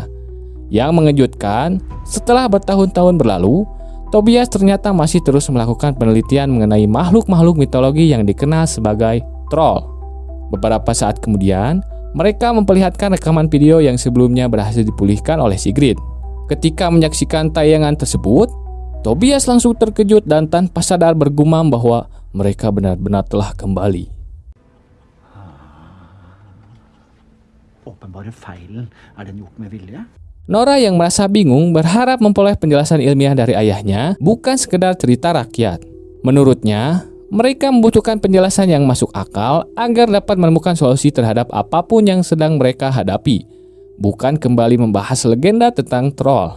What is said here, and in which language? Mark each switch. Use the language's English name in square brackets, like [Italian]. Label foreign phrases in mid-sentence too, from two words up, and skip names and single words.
[Indonesian] Yang mengejutkan, setelah bertahun-tahun berlalu, Tobias ternyata masih terus melakukan penelitian mengenai makhluk-makhluk mitologi yang dikenal sebagai troll. Beberapa saat kemudian, mereka memperlihatkan rekaman video yang sebelumnya berhasil dipulihkan oleh Sigrid. Ketika menyaksikan tayangan tersebut, Tobias langsung terkejut dan tanpa sadar bergumam bahwa mereka benar-benar telah kembali. [Norwegian] Åpenbare feilen, den gjort med vilje? [Indonesian] Nora yang merasa bingung berharap memperoleh penjelasan ilmiah dari ayahnya, bukan sekedar cerita rakyat. Menurutnya, mereka membutuhkan penjelasan yang masuk akal agar dapat menemukan solusi terhadap apapun yang sedang mereka hadapi, bukan kembali membahas legenda tentang troll.